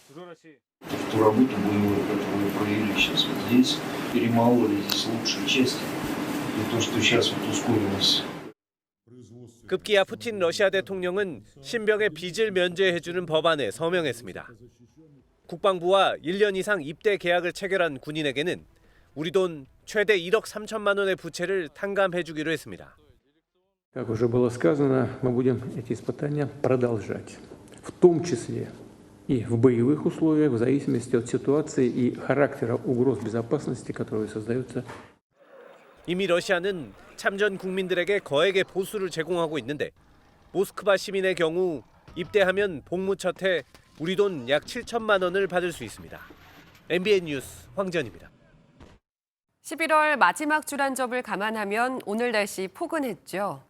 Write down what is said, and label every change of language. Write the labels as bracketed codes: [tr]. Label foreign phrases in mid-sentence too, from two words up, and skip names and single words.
[ko] 급기야 푸틴 러시아 대통령은 신병의 빚을 면제해주는 법안에 서명했습니다. 국방부와 1년 이상 입대 계약을 체결한 군인에게는 우리 돈 최대 1억 3천만 원의 부채를 탕감해주기로 했습니다. [ru] Как уже было сказано, мы будем эти испытания продолжать, в том числе и в боевых условиях, в зависимости от ситуации и характера угроз безопасности, которые создаются. [ko] 이미 러시아는 참전 국민들에게 거액의 보수를 제공하고 있는데 모스크바 시민의 경우 입대하면 복무 첫 해 우리 돈 약 7천만 원을 받을 수 있습니다. MBN 뉴스 황전입니다. 11월 마지막 주란접을 감안하면 오늘 날씨 포근했죠.